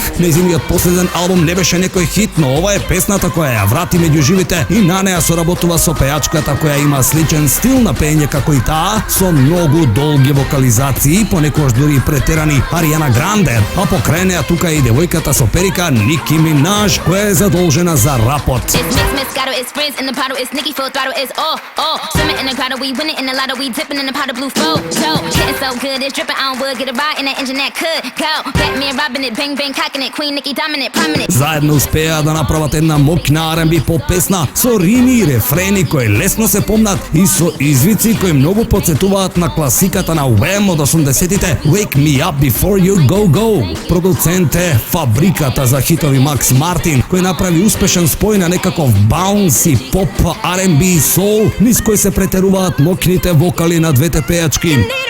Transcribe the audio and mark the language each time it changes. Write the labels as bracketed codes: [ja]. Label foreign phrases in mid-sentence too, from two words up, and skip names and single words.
[mk] Нејзиниот последен албум не беше некој хит, но ова е песната која ја врати меѓу живите и на неа соработува со пејачката која има сличен стил на пеење како и таа, со многу долги вокализации, понекогаш дури претерани, Ariana Grande, а покрај неа тука и девојката со перика Nicki Minaj, која е задолжена за рапот. [en] It's friends in the bottle, it's Nicki full throttle, it's swimming in the grotto, we winning in the lotto, we dipping in the pot of blue flow. So, getting so good, it's dripping on wood, get a ride in that engine that could go. Batman robbing it, bang bang cocking it, Queen Nicki dominant, prominent. [mk] Заедно успеа да направат една мокна R&B поп песна со рими и рефрени кои лесно се помнат и со извици кои многу подсетуваат на класиката на Wham од 80-тите Wake Me Up Before You Go Go. Продуцент е фабриката за хитови Макс Мартин, кој направи успешен спој на некаков баунс и поп, R&B и соул, низ кој се претеруваат мокните вокали на двете пејачки.